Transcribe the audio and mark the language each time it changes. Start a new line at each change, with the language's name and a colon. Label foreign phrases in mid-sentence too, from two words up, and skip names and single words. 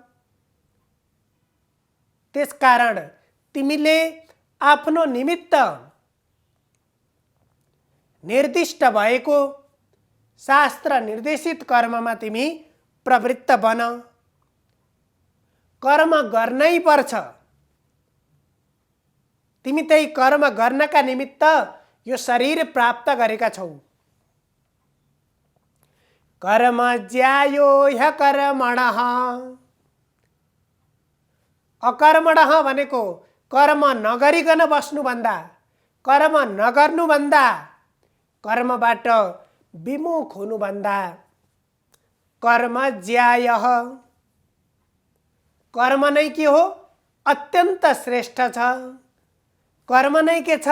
Nepali: त्यसकारण तिमीले आफ्नो निमित्त निर्दिष्ट भएको शास्त्र निर्देशित कर्ममा तिमी प्रवृत्त बन। कर्म गर्नै पर्छ। तिमी त्यही कर्म गर्नका निमित्त यो शरीर प्राप्त गरेका छौ।
Sanskrit: कर्म ज्यायो ह्यकर्मणः,
Nepali: अकर्मणः भनेको कर्म नगरिकन बस्नुभन्दा, कर्म नगर्नुभन्दा, कर्मबाट विमुख हुनुभन्दा
Sanskrit: कर्म ज्यायः,
Nepali: कर्म नै के हो? अत्यन्त श्रेष्ठ छ। कर्म नै के छ?